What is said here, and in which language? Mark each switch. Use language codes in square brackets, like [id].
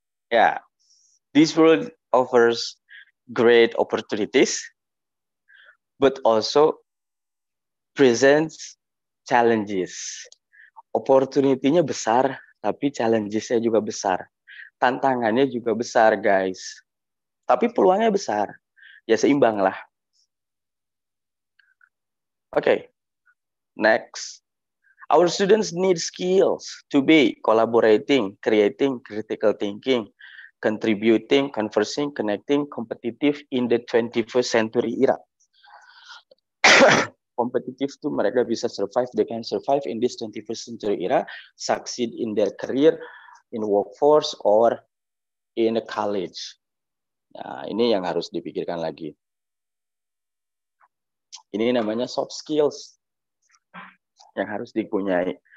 [en] Ya, this world offers great opportunities, but also presents challenges. [id] Opportunity-nya besar, tapi challenges-nya juga besar. Tantangannya juga besar, guys. Tapi peluangnya besar. Ya seimbang lah. [en] Oke, next. Our students need skills to be collaborating, creating, critical thinking, contributing, conversing, connecting, competitive in the 21st century era. [id] Kompetitif tuh mereka bisa survive, [en] they can survive in this 21st century era, succeed in their career, in workforce, or in a college. [id] Nah, ini yang harus dipikirkan lagi. Ini namanya soft skills yang harus dipunyai.